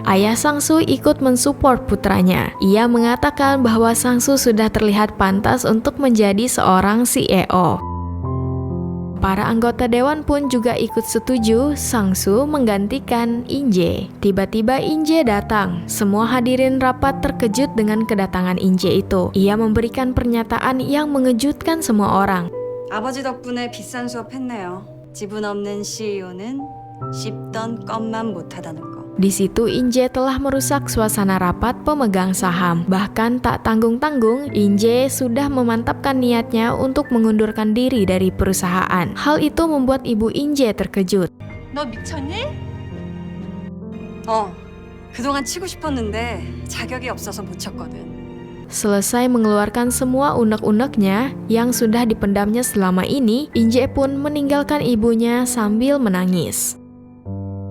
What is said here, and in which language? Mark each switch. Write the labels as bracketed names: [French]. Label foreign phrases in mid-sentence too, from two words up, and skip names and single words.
[Indonesian] Ayah Sang-su ikut mensupport putranya. Ia mengatakan bahwa Sang-su sudah terlihat pantas untuk menjadi seorang CEO. Para anggota dewan pun juga ikut setuju Sang-su menggantikan Inje. Tiba-tiba Inje datang. Semua hadirin rapat terkejut dengan kedatangan Inje itu. Ia memberikan pernyataan yang mengejutkan semua orang. [Korean] 아버지 덕분에 비싼 수업 했네요. 지분 없는 CEO는 씹던 껌만 못하다는 거. [Indonesian] Di situ Inje telah merusak suasana rapat pemegang saham. Bahkan tak tanggung-tanggung, Inje sudah memantapkan niatnya untuk mengundurkan diri dari perusahaan. Hal itu membuat ibu Inje terkejut. [Korean] 너 미쳤니? 그동안 치고 싶었는데 자격이 없어서 못 쳤거든. [Indonesian] Selesai mengeluarkan semua unek-uneknya yang sudah dipendamnya selama ini, Inje pun meninggalkan ibunya sambil menangis.